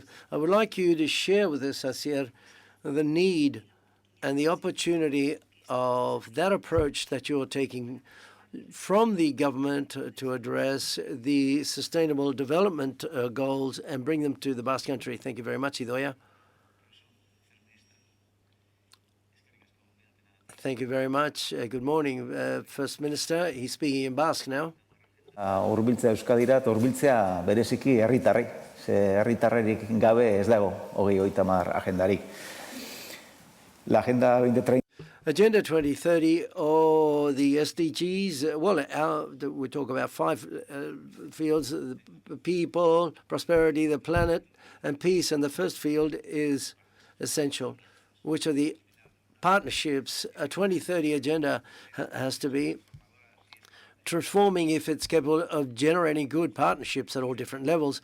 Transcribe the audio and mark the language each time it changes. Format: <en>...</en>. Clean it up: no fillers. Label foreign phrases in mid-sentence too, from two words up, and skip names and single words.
<en>I would like you to share with us, Asier, the need and the opportunity of that approach that you're taking from the government to address the sustainable development goals and bring them to the Basque Country. Thank you very much, Idoia. Thank you very much. Good morning, First Minister. He's speaking in Basque now.</en> <eu>Hurbiltzea Euskadira, hurbiltzea bereziki herritarrei. Ze herritarrerik gabe ez dago 2030 agendarik.</eu> <es>La Agenda 2030.</es> <en>Agenda 2030 or the SDGs, well, we talk about 5 fields, people, prosperity, the planet, and peace. And the first field is essential, which are the partnerships. A 2030 agenda has to be transforming if it's capable of generating good partnerships at all different levels.</en>